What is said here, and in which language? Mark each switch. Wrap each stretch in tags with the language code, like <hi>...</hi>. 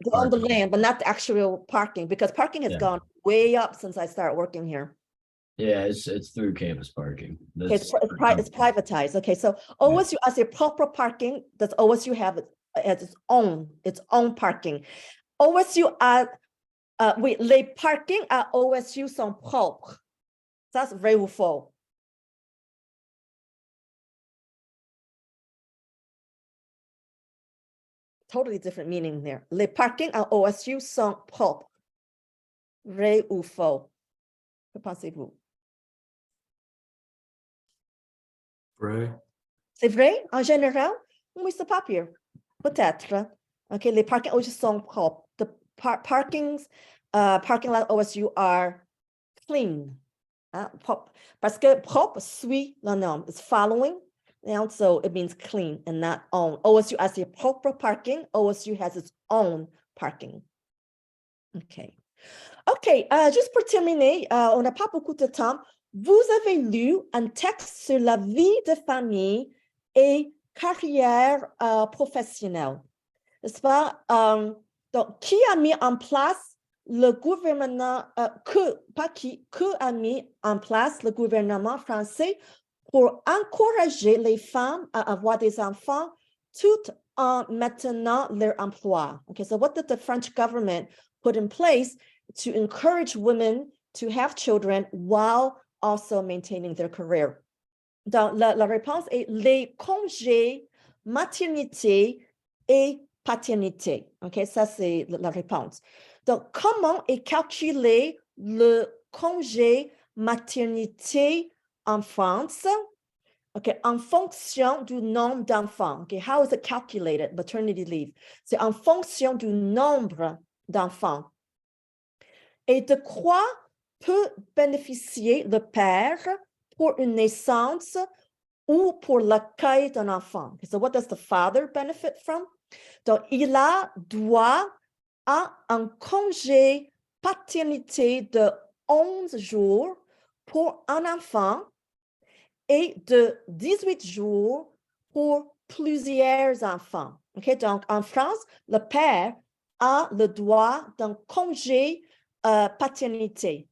<en>they own the Park- land, but not the actual parking, because parking has Yeah. gone way up since I started working here. Yeah, it's through campus parking. Okay, That's it's privatized. Okay, so OSU as a proper parking, does OSU have it as its own parking?</en> <fr>OSU oui, les parkings à OSU sont propres. Ça, c'est vrai ou faux?</fr> <en>Totally different meaning there.</en> <fr>Les parkings à OSU sont propres. Vrai ou faux? Que pensez-vous? Vrai. C'est vrai en général? Oui, c'est pas pire. Peut-être. OK, les parkings OSU sont propres.</fr> <en>The parking lot OSU are clean.</en> <fr>Parce que propre suit la norme.</fr> <en>It's following. And so it means clean and not own. OSU has a proper parking. OSU has its own parking. OK.</en> <fr>OK, juste pour terminer, on n'a pas beaucoup de temps. Vous avez lu un texte sur la vie de famille et carrière professionnelle, n'est-ce pas? Donc, qui a mis en place le gouvernement, que a mis en place le gouvernement français pour encourager les femmes à avoir des enfants tout en maintenant leur emploi?</fr> <en>Okay, so what did the French government put in place to encourage women to have children while also maintaining their career?</en> <fr>Donc, la réponse est les congés maternité et paternité. OK, ça, c'est la réponse. Donc, comment est calculé le congé maternité en France? OK, en fonction du nombre d'enfants.</fr> <en>OK, how is it calculated, maternity leave?</en> <fr>C'est en fonction du nombre d'enfants. Et de quoi peut bénéficier le père pour une naissance ou pour l'accueil d'un enfant?</fr> <en>Okay, so what does the father benefit from?</en> <fr>Donc, il a droit à un congé paternité de 11 jours pour un enfant et de 18 jours pour plusieurs enfants. Okay? Donc, en France, le père a le droit d'un congé paternité.</fr>